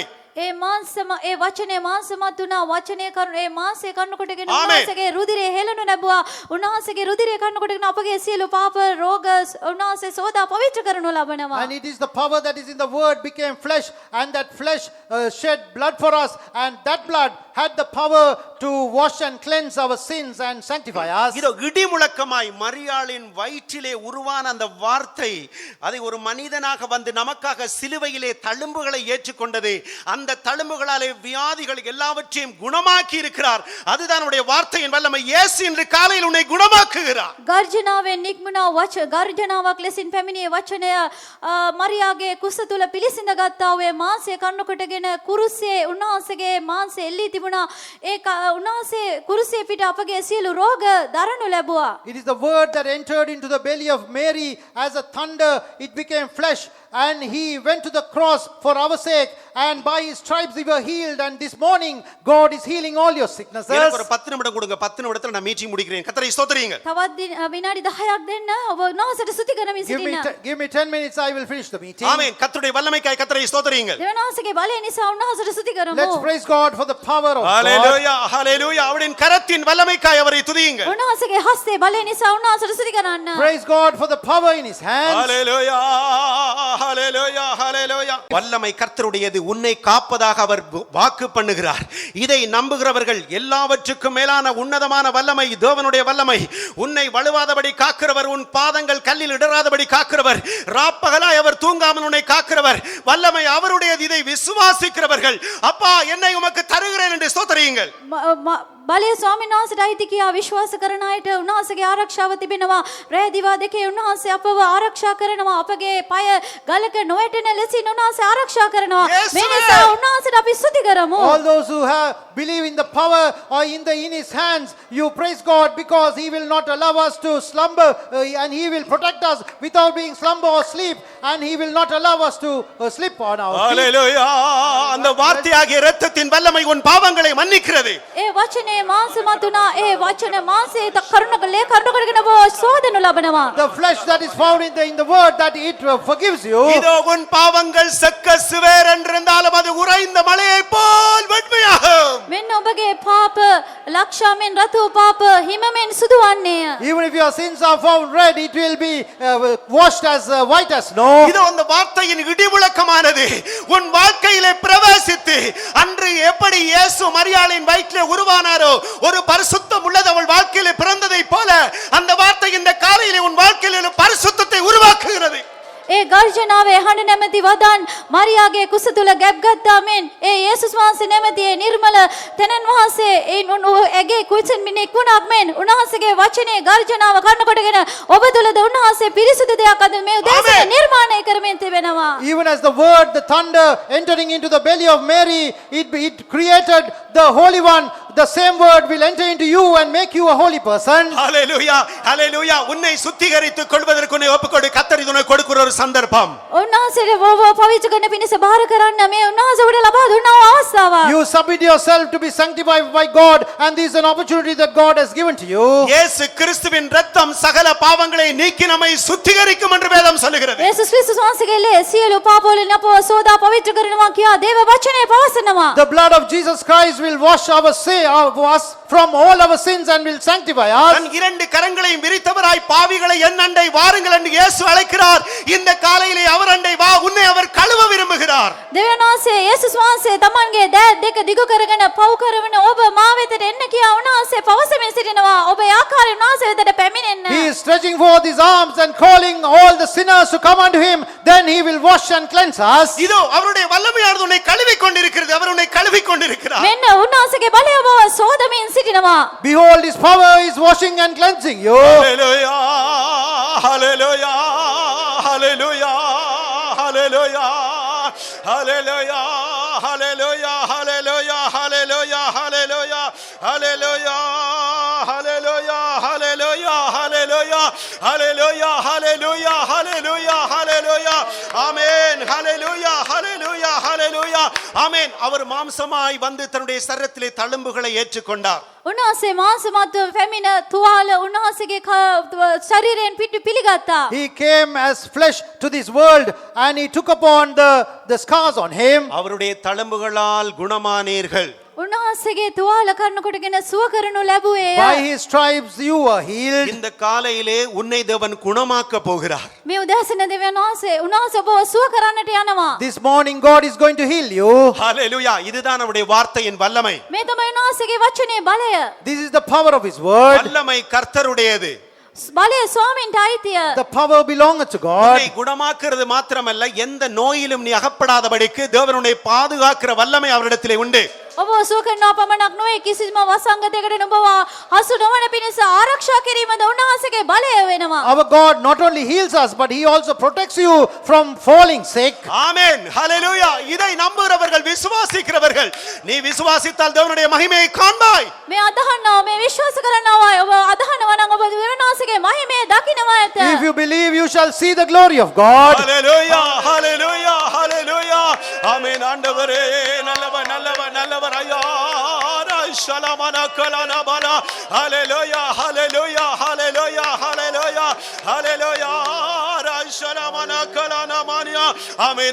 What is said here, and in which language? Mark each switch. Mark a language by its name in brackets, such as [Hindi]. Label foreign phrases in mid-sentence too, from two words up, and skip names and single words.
[Sinhala] ඒ මාංශම ඒ වචනේ මාංශමත් වුණා. වචනේ කරුණ ඒ මාංශය කන්නකොටගෙන Amen. උන්වහන්සේගේ රුධිරය හෙළනු ලැබුවා. උන්වහන්සේගේ රුධිරය කන්නකොටගෙන අපගේ සියලු පාප රෝග උන්වහන්සේ සෝදා පවිත්‍ර කරනු ලබනවා. [English] And it is the power that is in the word became flesh, and that flesh shed blood for us, and that blood had the power to wash and cleanse our sins and sanctify us. [Tamil] இதோ இடி முழக்கமாய் மரியாளின் வயிற்றிலே உருவான அந்த வார்த்தை அதை ஒரு மனிதனாக வந்து நமக்காக சிலுவையிலே தழும்புகளை ஏற்றுக்கொண்டது. அந்த தழும்புகளாலே வியாதிகள் எல்லாவற்றையும் குணமாக்கி இருக்கிறார். அதுதான் நம்முடைய வார்த்தையின் வல்லமை. இயேசு இன்று காலையில் உன்னை குணமாக்குகிறார். [Sinhala] ගර්ජනාවෙන් නික්මුණා ගර්ජනාවක් ලෙසින් පැමිණියේ වචනය මරියාගේ කුස තුල පිළිසිඳ ගත්තා. ඔය මාංශය කන්නකොටගෙන කුරුස්සේ උන්වහන්සේගේ මාංශය එල්ලී තිබුණා. තිබුණා. ඒ උන්වහන්සේ කුරුසියේ පිට අපගේ සියලු රෝග දරනු ලැබුවා. [English] It is the word that entered into the belly of Mary as a thunder. It became flesh. And he went to the cross for our sake. And by his stripes we were healed. And this morning, God is healing all your sicknesses. [Tamil] எனக்கு ஒரு 10 நிமிடம் கொடுங்க. 10 நிமிடத்துல நான் மீட்டிங் முடிக்கிறேன். கர்த்தரை ஸ்தோத்திரியுங்க. [Sinhala] තවත් විනාඩි 10ක් දෙන්න. ඔබ උන්වහන්සේට ස්තුති කරමින් සිටින්න. [English] Give me 10 minutes, I will finish the meeting. [Tamil] ஆமென். கர்த்தருடைய வல்லமைக்காய் கர்த்தரை ஸ்தோத்திரியுங்க. [Sinhala] දෙවියන් වහන්සේගේ බලය නිසා උන්වහන්සේට ස්තුති කරමු. [English] Let's praise God for the power of God. [Tamil] ஹalleluya ஹalleluya. அவரின் கரத்தின் வல்லமைக்காய் அவரை துதியுங்க. [Sinhala] උන්වහන්සේගේ හස්තේ බලය නිසා උන්වහන්සේට ස්තුති කරන්න. [English] Praise God for the power in his hands. [Tamil] ஹalleluya ஹalleluya ஹalleluya. வல்லமை கர்த்தருடையது. உன்னை காப்பதாக அவர் வாக்கு பண்ணுகிறார். இதை நம்புகிறவர்கள் எல்லாவற்றுக்கும் மேலான உன்னதமான வல்லமை தேவனுடைய வல்லமை. உன்னை வழுவாதபடி காக்கிறவர், உன் பாதங்கள் கல்லில் இடராதபடி காக்கிறவர், ராப்பகலாய் அவர் தூங்காமல் உன்னை காக்கிறவர். வல்லமை அவருடையது. இதை விசுவாசிக்கிறவர்கள் அப்பா என்னை உமக்கு தருகிறேன் என்று ஸ்தோத்திரியுங்கள். [Sinhala] බලය ස්වාමීන් වහන්සේට අයිති කියා විශ්වාස කරන අයට උන්වහන්සේගේ ආරක්ෂාව තිබෙනවා. රැය දිවා දෙකේ උන්වහන්සේ අපව ආරක්ෂා කරනවා. අපගේ පය ගලක නොවැටෙන ලෙසින් උන්වහන්සේ ආරක්ෂා කරනවා. මේ නිසා උන්වහන්සේට අපි ස්තුති කරමු. [English] All those who have believe in the power or in his hands, you praise God because he will not allow us to slumber and he will protect us without being slumber or sleep, and he will not allow us to sleep on our feet. [Tamil] ஹalleluya. அந்த வார்த்தையாகிய இரத்தத்தின் வல்லமை உன் பாவங்களை மன்னிக்கிறது. [Sinhala] ඒ වචනේ මාංශමතුණා. ඒ වචන මාංශේ කරුණකලේ කරුණකරගෙන ඔබ සෝදනු ලබනවා. [English] The flesh that is found in the word, that it forgives you. [Tamil] இதோ உன் பாவங்கள் செக்க சிவேர் என்றிருந்தாலும் அது உறைந்த மலையைப் போல் வெண்மையாகும். [Sinhala] මෙන්න ඔබගේ පාප ලක්ෂාවෙන් රතු පාප හිමෙන් සුදු වන්නේය. [English] Even if your sins are found red, it will be washed as white as snow. [Tamil] இதோ அந்த வார்த்தையின் இடிமுழக்கமானது உன் வாழ்க்கையிலே பிரவேசித்து அன்று எப்படி இயேசு மரியாளின் வயிற்றிலே உருவானாரோ ஒரு பரிசுத்தம் உள்ளது அவள் வாழ்க்கையிலே பிறந்ததை போல அந்த வார்த்தை இந்த காலையிலே உன் வாழ்க்கையிலே பரிசுத்தத்தை உருவாக்குகிறது. [Sinhala] ඒ ගර්ජනාවේ හඬ නැමැති වදන් මරියාගේ කුස තුල ගැබ් ගත්තා මෙන් ඒ යේසුස් වහන්සේ නැමැති ඒ නිර්මල තැනන් වහන්සේ ඒ ඇගේ කුසින් මිනික් වුණා මෙන් උන්වහන්සේගේ වචනේ ගර්ජනාව කන්න කොටගෙන ඔබ තුලද උන්වහන්සේ පිරිසුදු දෙයක් අද මේ උදේසන නිර්මාණය කරමින් තිබෙනවා. [English] Even as the word, the thunder entering into the belly of Mary, it created the Holy One. The same word will enter into you and make you a holy person. [Tamil] ஹalleluya ஹalleluya. உன்னை சுத்திகரித்துக் கொள்வதற்கு உன்னை ஒப்புக்கொடு. கர்த்தர் உனக்கு கொடுக்கிற ஒரு சந்தர்ப்பம். [Sinhala] උන්වහන්සේට ඔබ පවිත්‍ර කරන පිණිස බාර කරන්න මේ උන්වහන්සේ ඔබට ලබා දුන්නා වූ අවස්ථාවක්. [English] You submit yourself to be sanctified by God, and this is an opportunity that God has given to you. [Tamil] இயேசு கிறிஸ்துவின் இரத்தம் சகல பாவங்களை நீக்கி நம்மை சுத்திகரிக்கும் என்று வேதம் சொல்லுகிறது. [Sinhala] යේසුස් ක්‍රිස්තුස් වහන්සේගේ ලේ සියලු පාප වලින් අපව සෝදා පවිත්‍ර කරනවා කියා දේව වචනේ පවසනවා. [English] The blood of Jesus Christ will wash us from all our sins and will sanctify us. [Tamil] தன் இரண்டு கரங்களையும் விரித்தவராய் பாவிகளை என் அண்டை வாருங்கள் என்று இயேசு அழைக்கிறார். இந்த காலையிலே அவர் அண்டை வா, உன்னை அவர் கழுவ விரும்புகிறார். [Sinhala] දෙවියන් වහන්සේ යේසුස් වහන්සේ තමන්ගේ දෑත් දෙක දිගු කරගෙන පව් කරවන ඔබ මා වෙතට එන්න කියා උන්වහන්සේ පවසමින් සිටිනවා. ඔබ ඒ ආකාරයෙන් උන්වහන්සේ වෙතට පැමිණෙන්න. [English] He is stretching forth his arms and calling all the sinners to come unto him. Then he will wash and cleanse us. [Tamil] இதோ அவருடைய வல்லமையானது உன்னை கழுவிக் கொண்டிருக்கிறது. அவர் உன்னை கழுவிக் கொண்டிருக்கிறார். [Sinhala] මෙන්න උන්වහන්සේගේ බලය ඔබ සෝදමින් සිටිනවා. [English] Behold, his power is washing and cleansing you. [Tamil] ஹalleluya ஹalleluya ஹalleluya ஹalleluya ஹalleluya ஹalleluya ஹalleluya ஹalleluya ஹalleluya ஹalleluya ஹalleluya ஹalleluya ஹalleluya ஹalleluya ஹalleluya ஹalleluya ஹalleluya ஆமென் ஹalleluya ஹalleluya ஹalleluya ஆமென். அவர் மாம்சமாய் வந்து தன்னுடைய சரீரத்திலே தழும்புகளை ஏற்றுக்கொண்டார். [Sinhala] උන්වහන්සේ මාංශමත්ව පැමිණ තුවාල උන්වහන්සේගේ ශරීරයෙන් පිටු පිළිගත්තා. [English] He came as flesh to this world and he took upon the scars on him. [Tamil] அவருடைய தழும்புகளால் குணமானீர்கள். [Sinhala] උන්වහන්සේගේ තුවාල කරන කොටගෙන සුව කරනු ලැබුවේ. [English] By his stripes you were healed. [Tamil] இந்த காலையிலே உன்னை தேவன் குணமாக்க போகிறார். [Sinhala] මේ උදෑසන දෙවියන් වහන්සේ උන්වහන්සේ ඔබව සුව කරන්නට යනවා. [English] This morning God is going to heal you. [Tamil] ஹalleluya. இதுதான் அவருடைய வார்த்தையின் வல்லமை. [Sinhala] මේ තමයි උන්වහන්සේගේ වචනේ බලය. [English] This is the power of his word. [Tamil] வல்லமை கர்த்தருடையது. [Sinhala] බලය ස්වාමීන්ට අයිතිය. [English] The power belongs to God. [Tamil] உன்னை குணமாக்குறது மாத்திரமல்ல, எந்த நோயிலும் நீ அகப்படாதபடிக்கு தேவனுடைய பாதுகாக்கிற வல்லமை அவரிடத்திலே உண்டு. [Sinhala] ඔබ සුව කරනවා පමණක් නොවේ කිසිම වසංගතයකට නුඹව හසු නොවන පිණිස ආරක්ෂා කිරීමද උන්වහන්සේගේ බලය වෙනවා. [English] Our God not only heals us, but He also protects you from falling sick. [Tamil] ஆமென் ஹalleluya. இதை நம்புகிறவர்கள் விசுவாசிக்கிறவர்கள் நீ விசுவாசித்தால் தேவனுடைய மகிமையை காண்பாய். [Sinhala] මේ අදහනවා මේ විශ්වාස කරනවා ඔබ අදහනවා නම් ඔබ දෙවියන්වහන්සේගේ මහිමය දකිනවා ඇත. [English] If you believe, you shall see the glory of God. [Tamil] ஹalleluya ஹalleluya ஹalleluya. ஆமென். ஆண்டவரே நல்லவர் நல்லவர் நல்லவர் ஐயா. ஷலமன கலன பல. ஹalleluya ஹalleluya ஹalleluya ஹalleluya ஹalleluya. ஷலமன கலன மனியா. ஆமென்.